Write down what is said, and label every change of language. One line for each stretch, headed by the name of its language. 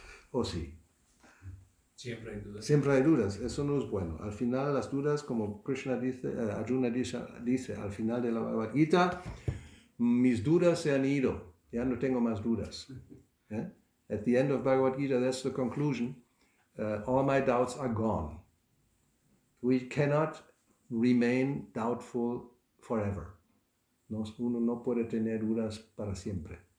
Spanish: ¿O sí? Siempre hay dudas. Siempre hay dudas, eso no es bueno. Al final las dudas, como Krishna dice, Arjuna dice al final de la Bhagavad Gita, mis dudas se han ido, ya no tengo más dudas.
English: At the end of Bhagavad Gita, that's the conclusion. All my doubts are gone. We cannot remain doubtful forever.
Spanish: Uno no puede tener dudas para siempre.